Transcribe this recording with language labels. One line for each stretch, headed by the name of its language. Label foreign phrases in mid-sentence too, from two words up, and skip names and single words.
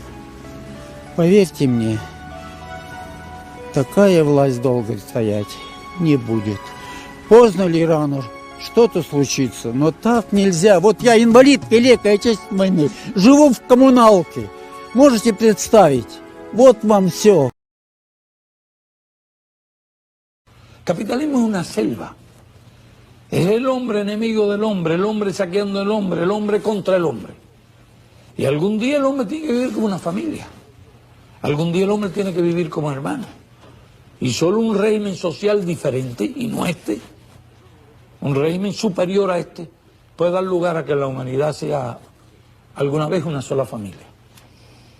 Russian: Поверьте мне, такая власть долго стоять не будет. Поздно ли рано что-то случится, но так нельзя. Вот я инвалид, калека, я часть войны, живу в коммуналке. Можете представить? Вот вам все.
Spanish: Capitalismo es una selva. Es el hombre enemigo del hombre, el hombre saqueando al hombre, el hombre contra el hombre. Y algún día el hombre tiene que vivir como una familia. Algún día el hombre tiene que vivir como hermano. Y solo un régimen social diferente, y no este, un régimen superior a este, puede dar lugar a que la humanidad sea alguna vez una sola familia.